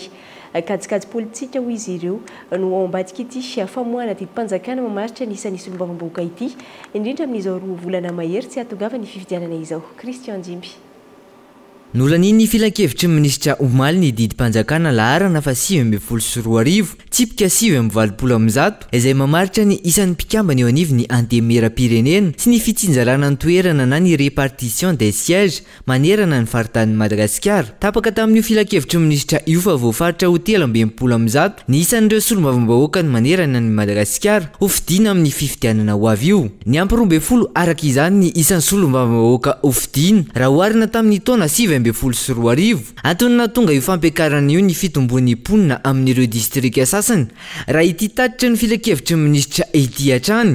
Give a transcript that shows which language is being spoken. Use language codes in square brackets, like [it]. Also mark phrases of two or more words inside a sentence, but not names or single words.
[mg] Kajikajy politika hoy izy ireo no ao ambadika ity famoahana didim-panjakana mamaritra anisan'ny solombavambahoaka ity indrindra amin'izao 2 volana mahery tsy hatongava ny fifidianana izao. Christian Jimby. Nolaniny filan-kevitry ny minisitra omaly ny didim-panjakana laharana fa 2024 tsipika 2020 izay mamaritra ny isan'ny mpikambana eo anivon'ny antemera-pirenena sy ny fitsinjalana ny toerana na ny [fr] répartition des sièges [mg] manerana ny faritany Madagasikara. Tapaka tamin'io filan-kevitry ny minisitra io fa voafaritra ho 13 ny isan'ireo solombavambahoaka ny manerana ny Madagasikara ho fidiana amin'ny fifidianana ho avy io. Ny ampy 20 araka izany ny isan'ny solombavambahoaka ho fidiana raha oharina tamin'ny taona 2024 antonina tonga io fampiakarana io ny fitombon'ny ponina amin'ireo distrika sasany raha ity tatitra ny filan-kevitry ny minisitra ety hatrany.